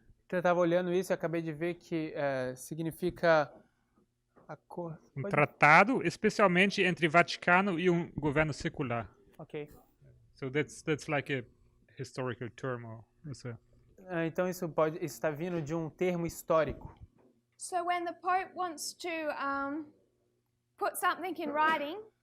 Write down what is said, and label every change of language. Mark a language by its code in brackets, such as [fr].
[pt] Eu estava olhando isso e acabei de ver que significa acordo. Tratado, especialmente entre Vaticano e governo secular. Ok. [en] So that's like a historical term, or [pt] Então isso está vindo de um termo histórico. [en] So when the Pope wants to put something in writing,